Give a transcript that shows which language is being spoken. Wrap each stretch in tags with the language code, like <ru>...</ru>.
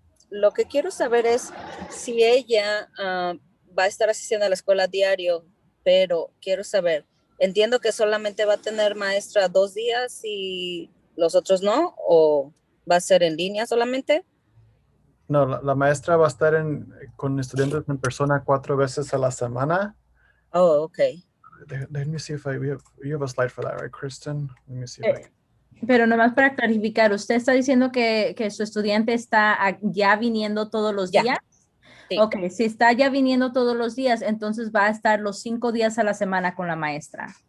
<es>Lo que quiero saber es si ella va a estar asistiendo a la escuela diario, pero quiero saber, entiendo que solamente va a tener maestra 2 días y los otros no, o va a ser en línea solamente. No, la maestra va a estar con estudiantes en persona 4 veces a la semana. Oh, okay.</es> <en>Let me see if you have a slide for that, right, Kristen? Let me see if I can.</en> <es>Pero nomás para clarificar, ¿usted está diciendo que su estudiante está ya viniendo todos los días? Sí. Ok, si está ya viniendo todos los días, entonces va a estar los 5 días a la semana con la maestra.</es>